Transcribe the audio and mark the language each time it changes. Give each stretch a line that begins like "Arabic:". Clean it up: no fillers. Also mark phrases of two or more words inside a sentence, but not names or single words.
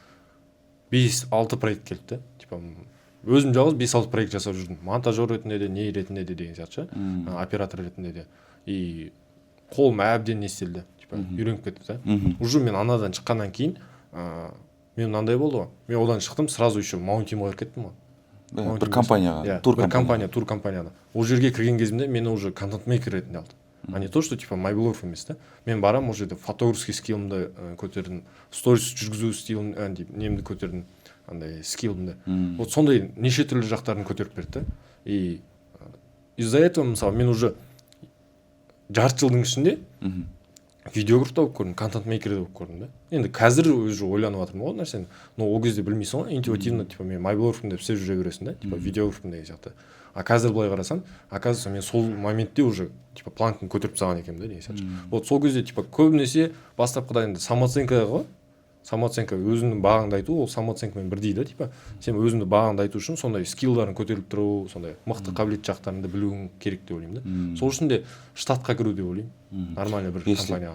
Kazakh: 5-6 проект келді да типа өзім жалғыз 5-6 проект жасап жүрдім монтажер ретінде де не ретінде де деген сияқты ше оператор ретінде де и қолым әбден не істелді типа үйреніп кетті да уже мен анадан шыққаннан кейін мен мынандай болды ғой мен одан шықтым
Russian: сразу еще
Kazakh: маунтимға кіріп кеттім ғой бір компанияға тур компанияда ол жерге кірген кезімде мені уже контент-мейкер ретінде алды
Russian: а не то что типа
Kazakh: майблогов емес та мен барам ол жерде фотографский скиллымды көтердім сторис жүргізу стилін немді көтердім андай скиллымды вот сондай неше түрлі жақтарын көтеріп берді да
Russian: и из-за этого
Kazakh: мысалы мен уже жарты жылдың ішінде видеограф та болып көрдім контент-мейкер де болып көрдім да енді қазір уже ойланып жатырмын ол нәрсені но ол кезде білмейсің ғой интуитивно типа мен майблогпын деп істеп жүре бересің да типа видеографпын деген сияқты а қазір былай қарасам оказывается мен сол моментте уже типа планканы көтеріп тастаған екенмін да деген сияқты вот сол кезде типа көбінесе бастапқыда енді самооценка ғой самооценка өзіңнің бағаңды айту ол самооценкамен бірдей да типа сен өзіңді бағаңды айту үшін сондай скиллдарың көтеріліп тұру сондай мықты қабілет жақтарыңды білуің керек деп ойлаймын да сол үшін де штатқа кіру деп ойлаймын нормальный бір компанияға